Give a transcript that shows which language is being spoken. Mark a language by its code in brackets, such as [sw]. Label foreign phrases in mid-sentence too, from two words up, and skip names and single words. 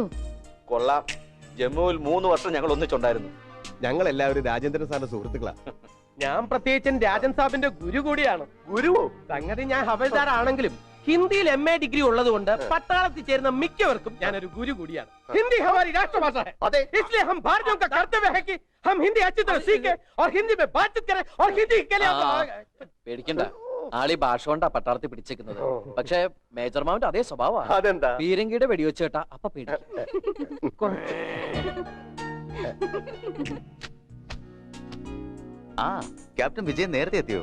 [ml] കൊള്ളാം. ജമ്മുവിൽ 3 വർഷം ഞങ്ങൾ ഒന്നിച്ചുണ്ടായിരുന്നു. ഞങ്ങൾ എല്ലാവരും രാജേന്ദ്രൻ സാറിന്റെ സുഹൃത്തുക്കളാ. ഞാൻ പ്രത്യേകിച്ചും രാജൻ സാബിന്റെ ഗുരു കൂടിയാണ്. ഗുരുവോ? സംഗതി ഞാൻ ഹവൽദാർ ആണെങ്കിലും ഹിന്ദിയിൽ [en] MA degree [ml] ഉള്ളതുകൊണ്ട് പട്ടാളത്തിൽ ചേരുന്ന മിക്കവർക്കും ഞാനൊരു ഗുരു കൂടിയാണ്. [hi] ഹിന്ദി हमारी राष्ट्रभाषा है, इसलिए हम भारतीयों का कर्तव्य है कि हम हिंदी अच्छी तरह सीखें और हिंदी में बातचीत करें और हिंदी के लिए [ml] പേടിക്കണ്ട, ആളി ഭാഷ കൊണ്ടാ പട്ടാളത്തിൽ പിടിച്ചേക്കുന്നത്. പക്ഷെ മേജർ മാവിന്റെ അതേ സ്വഭാവമാണ്. അതെന്താ? പീരങ്കിയുടെ വെടിവെച്ച് കേട്ടാ അപ്പൊ പേടിക്കും. ആ, ക്യാപ്റ്റൻ വിജയൻ നേരത്തെ എത്തിയോ?